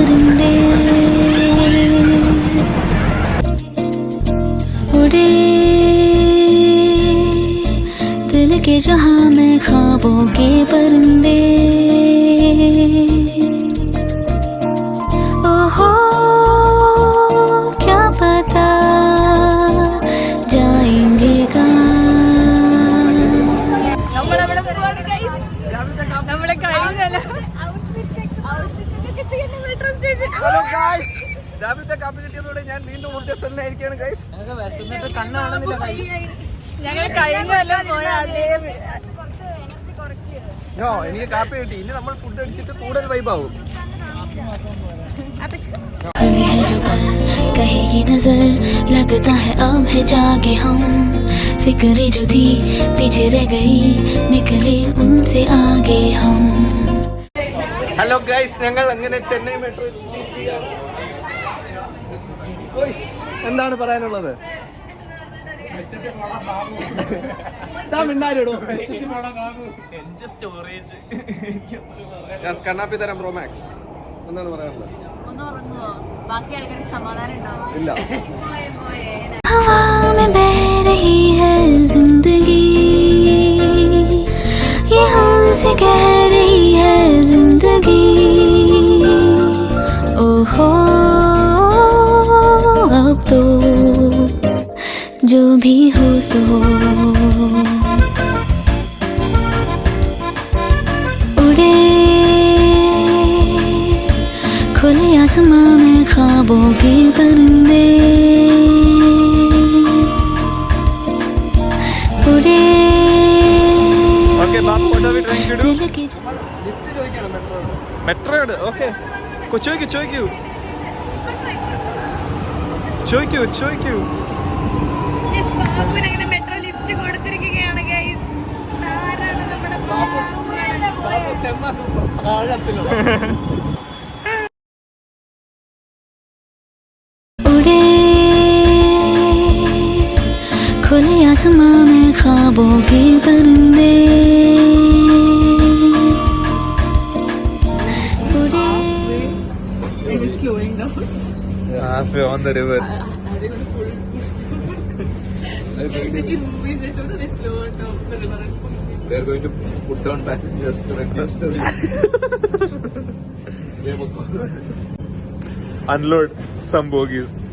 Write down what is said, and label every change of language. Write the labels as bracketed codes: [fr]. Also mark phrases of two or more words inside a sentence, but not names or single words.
[hi] परिंदे उड़े दिल के जहां में ख्वाबों के परिंदे ओहो क्या पता जाएंगे कहाँ [en] hello guys, [ml] രാവിലത്തെ കാപ്പി കിട്ടിയതോടെ ഞാൻ വീണ്ടും ഊർജ്ജസ്വലനായിരിക്കുകയാണ് ഗൈസ്. എനിക്ക് കാപ്പി കിട്ടി. ഇനി നമ്മൾ ഫുഡ് അടിച്ചിട്ട് കൂടുതൽ വൈബാവും. [hi] कहेगी नजर लगता है अब है जागे हम फिक्रे जो थी पीछे रह गई निकले उनसे आगे हम. [en] hello guys, [ml] ഞങ്ങൾ അങ്ങനെ ചെന്നൈ മെട്രോ. എന്താണ് പറയാനുള്ളത്? കണ്ണാപ്പി തരം [en] pro max. [ml] എന്താണ് പറയാനുള്ളത്? ഇല്ല. [hi] हवा में बह रही है जिंदगी ये हमसे कह रही है जिंदगी ओहो अब तो जो भी हो सो उड़े खुले आसमां में ख्वाबों के परिंदे उड़े दिल के [ml] മെട്രോയോട് ഓക്കെ ചോദിക്കൂ. [en] metro lift [ml] കൊടുത്തിരിക്കുകയാണ് ഗൈസ്. ആരാണ് നമ്മുടെ [hi] उड़े खुले आसमां में ख्वाबों के परिंदे उड़े. [en] Halfway on the river. They are going to put down passengers to request the unload some bogies.